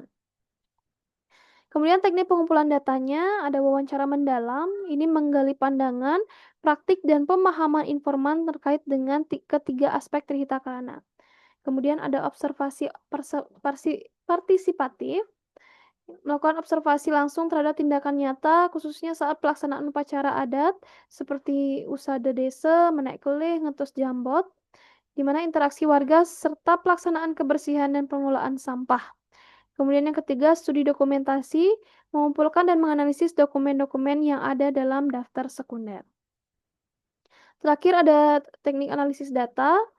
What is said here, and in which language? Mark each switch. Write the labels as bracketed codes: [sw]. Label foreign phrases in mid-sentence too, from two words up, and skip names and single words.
[id] Kemudian teknik pengumpulan datanya ada wawancara mendalam, ini menggali pandangan, praktik, dan pemahaman informan terkait dengan ketiga aspek Trihita Karana. Kemudian ada observasi partisipatif, melakukan observasi langsung terhadap tindakan nyata, khususnya saat pelaksanaan upacara adat, seperti usada desa, menaik kelih, ngetus jambot, di mana interaksi warga serta pelaksanaan kebersihan dan pengelolaan sampah. Kemudian yang ketiga, studi dokumentasi, mengumpulkan dan menganalisis dokumen-dokumen yang ada dalam daftar sekunder. Terakhir ada teknik analisis data.